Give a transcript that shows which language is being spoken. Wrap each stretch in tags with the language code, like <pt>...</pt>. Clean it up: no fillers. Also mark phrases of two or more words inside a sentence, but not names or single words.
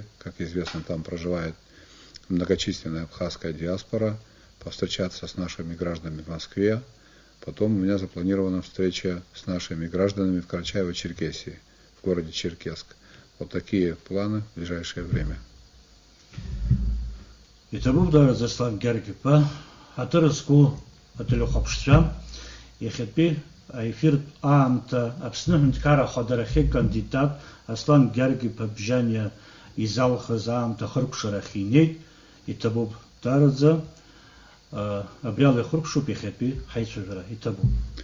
<ru>Как известно, там проживает многочисленная абхазская диаспора, повстречаться с нашими гражданами в Москве. Потом у меня запланирована встреча с нашими гражданами в Карачаево-Черкесии, в городе Черкесск. Вот такие планы в ближайшее время. Это был</ru> <ab>Заслав Гергипа, Атараску, ателехоԥшцәа иахьатәи аефиртә аамҭа Аԥсны Аҳәынҭқарра Ахадарахьы кандидат Аслан Гьаргь-иԥа Бжьаниа изалхыз аамҭа ахыркәшарахь инеит, иҭабуп дараӡа, абриала ихыркәшоуп иахьатәи ҳаицәажәара, иҭабуп.</ab>